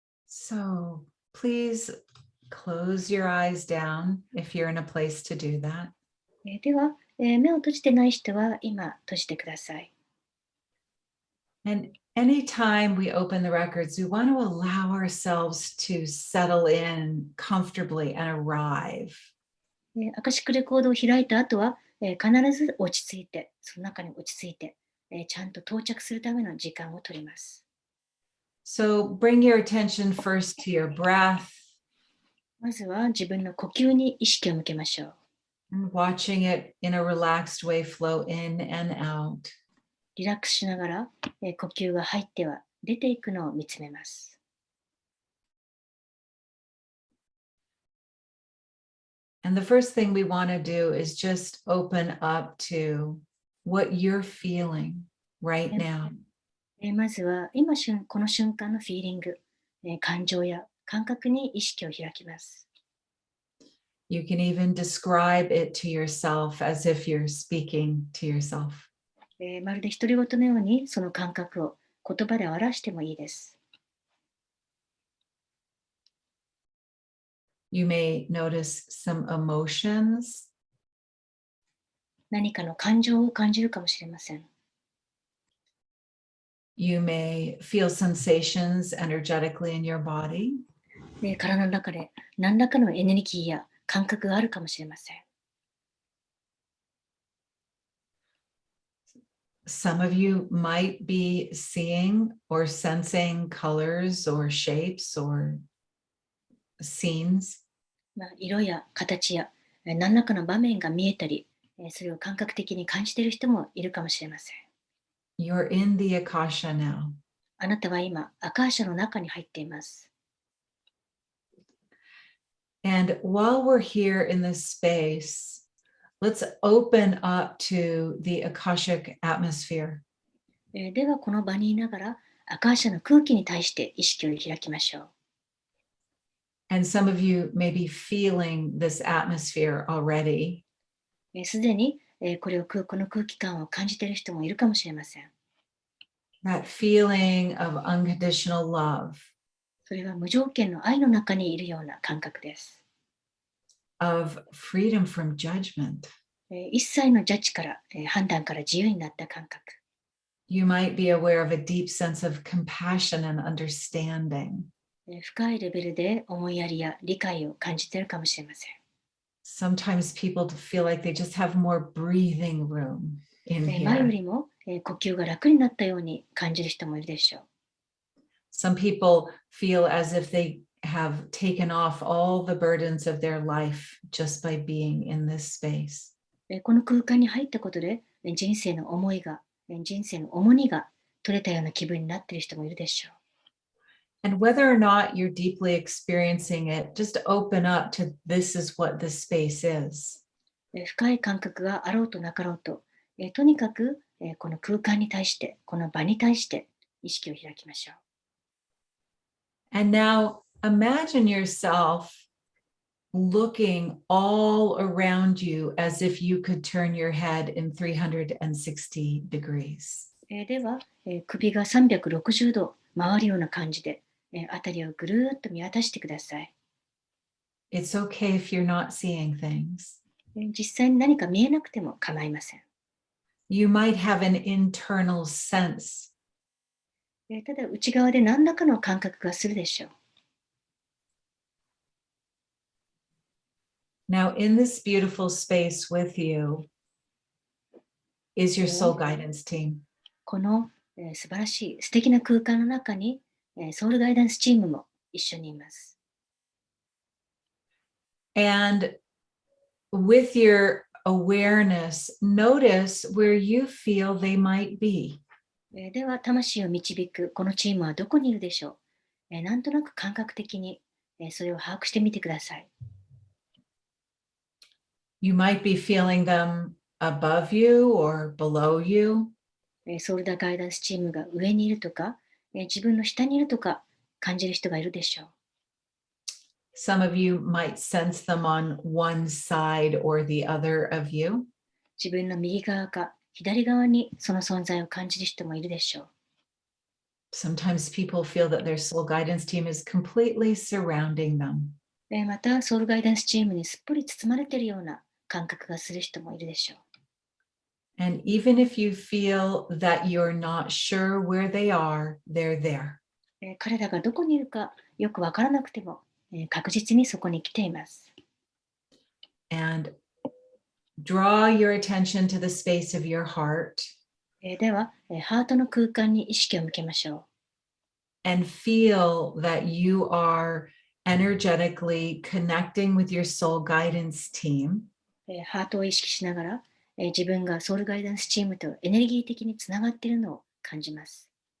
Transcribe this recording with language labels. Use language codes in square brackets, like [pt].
[en] So please close your eyes down if you're in a place to do that. [ja] では、目を閉じてない人は今閉じてください。 [en] And anytime we open the records, we want to allow ourselves to settle in comfortably and arrive. [ja] アカシックレコードを開いた後は、必ず落ち着いて、その中に落ち着いて、ちゃんと到着するための時間を取ります。 [en] So bring your attention first to your breath. [ja] まずは自分の呼吸に意識を向けましょう。 [en] And watching it in a relaxed way flow in and out. [ja] リラックスしながら、呼吸が入っては出ていくのを見つめます。 [en] And the first thing we want to do is just open up to what you're feeling right now. [ja] まずは今この瞬間のフィーリング、感情や感覚に意識を開きます。 [en] You can even describe it to yourself as if you're speaking to yourself. [ja] まるで独り言のようにその感覚を言葉で表してもいいです。 [en] You may notice some emotions. [ja] 何かの感情を感じるかもしれません。 [en] You may feel sensations energetically in your body. [ja] 体の中で何らかのエネルギーや感覚があるかもしれません。 [en] Some of you might be seeing or sensing colors or shapes or scenes. [ja] 色や形や何らかの場面が見えたり、それを感覚的に感じている人もいるかもしれません。 [en] You're in the Akasha now. [ja] あなたは今、アカーシャの中に入っています。 [en] And while we're here in this space, let's open up to the Akashic atmosphere. [ja] では、この場にいながら、アカーシャの空気に対して意識を開きましょう。 [en] And some of you may be feeling this atmosphere already. [ja] すでに、この空気感を感じている人もいるかもしれません。 [en] That feeling of unconditional love, [ja] それは無条件の愛の中にいるような感覚です。 [en] of freedom from judgment. [ja] 一切のジャッジから、判断から自由になった感覚。 [en] You might be aware of a deep sense of compassion and understanding. [ja] 深いレベルで思いやりや理解を感じているかもしれません。 [en] Sometimes people feel like they just have more breathing room in [ja] 前よ [en] here. [ja] りも呼吸が楽になったように感じる人もいるでしょう。 [en] Some people feel as if they have taken off all the burdens of their life just by being in this space. [ja] この空間に入ったことで人生の重荷が取れたような気分になっている人もいるでしょう。 [en] And whether or not you're deeply experiencing it, just open up to this is what this space is. [ja] 深い感覚があろうとなかろうと、とにかくこの空間に対して、この場に対して意識を開きましょう。 [en] And now imagine yourself looking all around you as if you could turn your head in 360 degrees. [ja] では、首が360度回るような感じで、辺りをぐるーっと見渡してください。 [en] It's okay if you're not seeing things. [ja] 実際に何か見えなくても構いません。 [en] You might have an internal sense. [ja] ただ内側で何らかの感覚がするでしょう。 [en] Now, in this beautiful space with you is your soul guidance team. [ja] この、素晴らしい素敵な空間の中に、ソウルガイダンスチームも一緒にいます。 [en] And with your awareness, notice where you feel they might be. [ja] では、魂を導くこのチームはどこにいるでしょう。なんとなく感覚的に、それを把握してみてください。 [en] You might be feeling them above you or below you. [ja] ソウルガイダンスチームが上にいるとか、自分の下にいるとか感じる人がいるでしょう。 [en] Some of you might sense them on one side or the other of you. [ja] 自分の右側か左側にその存在を感じる人もいるでしょう。 [en] Sometimes people feel that their soul guidance team is completely surrounding them. [ja] また、ソウルガイダンスチームにすっぽり包まれているような感覚がする人もいるでしょう。 [en] And even if you feel that you're not sure where they are, they're there. [ja] 彼らがどこにいるかよくわからなくても、確実にそこに来ています。 [en] And draw your attention to the space of your heart. [ja] では、ハートの空間に意識を向けましょう。 [en] And feel that you are energetically connecting with your soul guidance team. [ja] ハートを意識しながら、自分がソウルガイダンスチームとエネルギー的につながっているのを感じます。